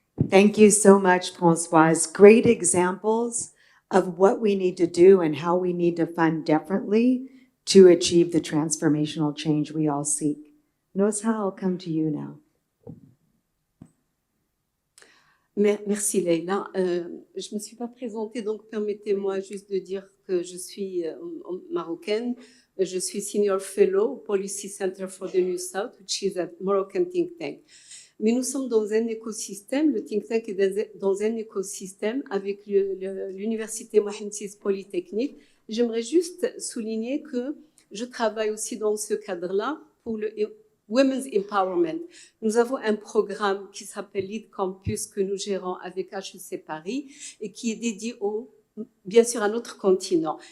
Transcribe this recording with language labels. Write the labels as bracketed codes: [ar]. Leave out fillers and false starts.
[en] Thank you so much, Françoise. Great examples of what we need to do and how we need to fund differently to achieve the transformational change we all seek. Nosha, I'll come to you now. [fr] Merci Leïla. Je ne me suis pas présentée, donc permettez-moi juste de dire que je suis marocaine. Je suis Senior Fellow au Policy Center for the New South, [en] which is a Moroccan think tank. [fr] Mais nous sommes dans un écosystème, le think tank est dans un écosystème avec l'Université Mohamed VI Polytechnique. J'aimerais juste souligner que je travaille aussi dans ce cadre-là pour le Women's Empowerment. Nous avons un programme qui s'appelle Lead Campus que nous gérons avec HEC Paris et qui est dédié bien sûr à notre continent.